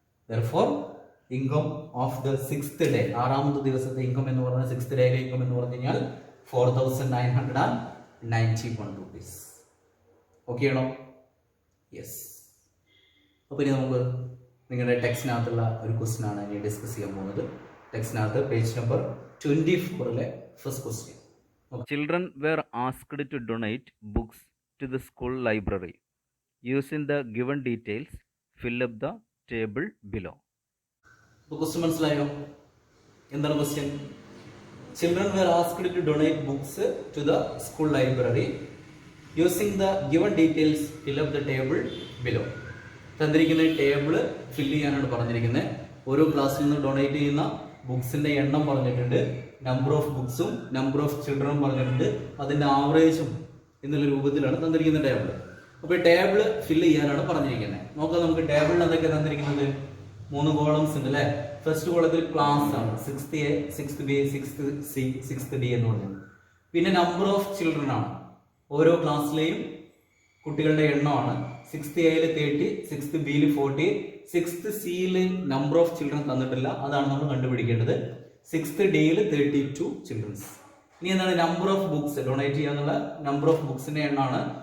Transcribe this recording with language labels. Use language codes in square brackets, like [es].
[en] therefore income of the 6th day, [ml] 6ാമത്തെ ദിവസത്തെ income എന്ന് പറഞ്ഞാൽ 6th ഡേയിലെ ഇൻകം എന്ന് പറഞ്ഞു കഴിഞ്ഞാൽ 4,991 rupees. ഓക്കെ ആണോ? യെസ്. അപ്പൊ ഇനി നമുക്ക് നിങ്ങളുടെ ടെക്സ്റ്റിനകത്തുള്ള ഒരു ക്വസ്റ്റ്യൻ ആണ് ഇനി ഡിസ്കസ് ചെയ്യാൻ പോകുന്നത്. ടെക്സ്റ്റിനകത്ത് page number 24 first question. [en] Children were asked to donate books to the school library. Using the given details, fill up the table below. [ml] Question മനസ്സിലായോ? എന്താണ് question? [en] Children were asked to donate books to the school library. Using the given details, fill up the table below. [ml] തന്നിരിക്കുന്ന table fill ചെയ്യാനാണ് പറഞ്ഞിരിക്കുന്നത്. ഓരോ ക്ലാസ്സിൽ നിന്ന് donate ചെയ്യുന്ന ബുക്സിന്റെ എണ്ണം പറഞ്ഞിട്ടുണ്ട്, നമ്പർ ഓഫ് ബുക്സും നമ്പർ ഓഫ് ചിൽഡ്രനും പറഞ്ഞിട്ടുണ്ട്, അതിന്റെ ആവറേജും എന്നുള്ള രൂപത്തിലാണ് തന്നിരിക്കുന്ന ടേബിള്. അപ്പോൾ ടേബിള് ഫില്ല് ചെയ്യാനാണ് പറഞ്ഞിരിക്കുന്നത്. നോക്കാം, നമുക്ക് ടേബിളിൽ എന്തൊക്കെ തന്നിരിക്കുന്നത്, 3 കോളംസ് ഉണ്ട് അല്ലെ. ഫസ്റ്റ് കോളത്തിൽ ക്ലാസ് ആണ്, 6th A, 6th B, 6th C, 6th D എന്ന് പറയുന്നത്. പിന്നെ നമ്പർ ഓഫ് ചിൽഡ്രൻ ആണ്, ഓരോ ക്ലാസ്സിലെയും കുട്ടികളുടെ എണ്ണമാണ്. 6th Aയിൽ 30, 6th Bയിൽ 40, 6th Cയിൽ number of children തന്നിട്ടില്ല, അതാണ് നമ്മൾ കണ്ടുപിടിക്കേണ്ടത്. 6th Dയിൽ 32 children's. ഇനി എന്താണ് number of books, donate ചെയ്യാന്നുള്ള number of ബുക്സിന്റെ എണ്ണമാണ്.